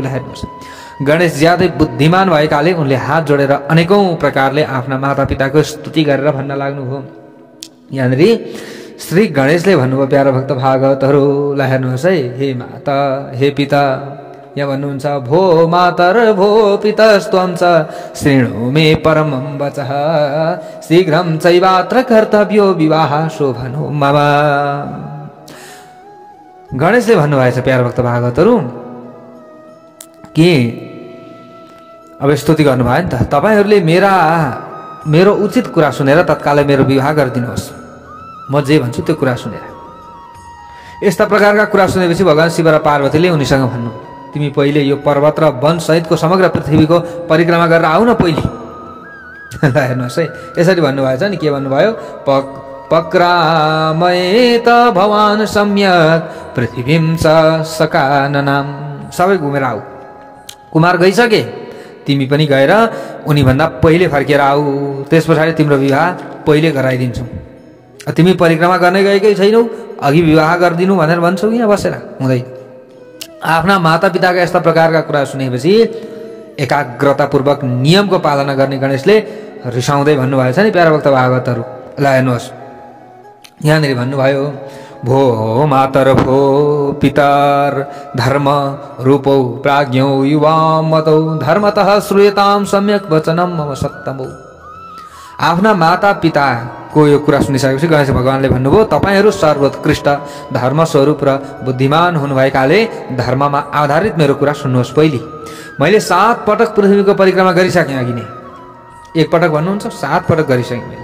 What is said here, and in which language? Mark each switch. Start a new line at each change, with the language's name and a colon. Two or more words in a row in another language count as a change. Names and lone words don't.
Nepali: हेर्नुहोस्, गणेश ज्यादै बुद्धिमान भएकाले उनले हात जोडेर अनेकौं प्रकारले आफ्ना मातापिताको स्तुति गरेर भन्न लाग्नुभयो। यहाँनिर श्री गणेशले भन्नुभयो, प्यारा भक्त भागवतहरूलाई हेर्नुहोस् है, हे माता, हे पिता, यहाँ भन्नुहुन्छ,
Sanskrit: भो मातर भो पितस्त्वं च शृणु मे परमं वचः शीघ्रं चैवात्र कर्तव्यो विवाह शोभनो मम।
Nepali: गणेशले भन्नुभएछ, प्यारा भक्त भागवतहरू, कि अब स्तुति गर्नुभयो नि त, तपाईहरूले मेरो उचित कुरा सुनेर तत्कालै मेरो विवाह गरिदिनुहोस्। म जे भन्छु त्यो कुरा सुनेर। यस्ता प्रकारका कुरा सुनेपछि भगवान शिव र पार्वतीले उनीसँग भन्नु, तिमी पहिले यो पर्वत र वन सहितको समग्र पृथ्वीको परिक्रमा गरेर आऊ न पहिले। हेर्नुहोस् है, यसरी भन्नुभएछ नि। के भन्नुभयो,
Sanskrit: पक्रामयेत भवान सम्यक पृथ्वीं च सकाननाम।
Nepali: सबै घुमेर आऊ। कुमार गइसके, तिमी पनि गएर उनीभन्दा पहिले फर्केर आऊ। त्यस पछाडि तिम्रो विवाह पहिले गराइदिन्छौ। तिमी परिक्रमा गर्ने गएकै छैनौ, अघि विवाह गरिदिनु भनेर भन्छौ यहाँ बसेर, हुँदै। आफ्ना मातापिताका यस्ता प्रकारका कुरा सुनेपछि एकाग्रतापूर्वक नियमको पालना गर्ने गणेशले रिसाउँदै भन्नुभएछ नि, प्यारा भक्त भागवतहरू। ल हेर्नुहोस्, यहाँनिर भन्नुभयो,
Sanskrit: भो मातर भो पितर धर्म रूपौ प्राज्ञौ युवां मतौ धर्मतः श्रूयतां सम्यक वचनम मम सत्तमौ।
Nepali: आफ्ना माता पिताको यो कुरा सुनिसकेपछि गणेश भगवानले भन्नुभयो, तपाईहरू सर्वोत्कृष्ट धर्म स्वरूप र बुद्धिमान हुनुभएकाले धर्ममा आधारित मेरो कुरा सुन्नुहोस्। पहिले मैले 7 पटक पृथ्वीको परिक्रमा गरिसकेँ। अघि नै 1 पटक भन्नुहुन्छ, 7 पटक गरिसकेँ मैले।